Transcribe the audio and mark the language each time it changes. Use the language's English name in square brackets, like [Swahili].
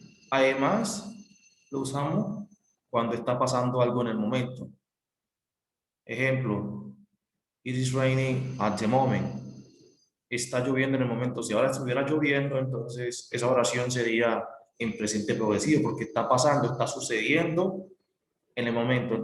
[Spanish] Además, lo usamos cuando está pasando algo en el momento. [English] Ejemplo, it is raining at the moment. [Spanish] Está lloviendo en el momento. Si ahora estuviera lloviendo, entonces esa oración sería en presente progresivo, porque está pasando, está sucediendo en el momento.